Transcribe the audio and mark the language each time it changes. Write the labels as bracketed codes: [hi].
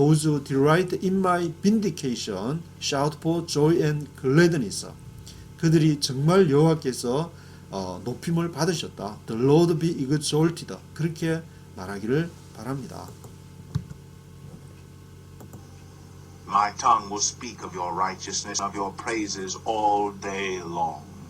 [en] Those who delight in my vindication shout for joy and gladness. [ko] 그들이 정말 여호와께서 높임을 받으셨다. [en] The Lord be exalted. [ko] 그렇게 말하기를 바랍니다. [en] My tongue will speak of your righteousness, of your praises all day long.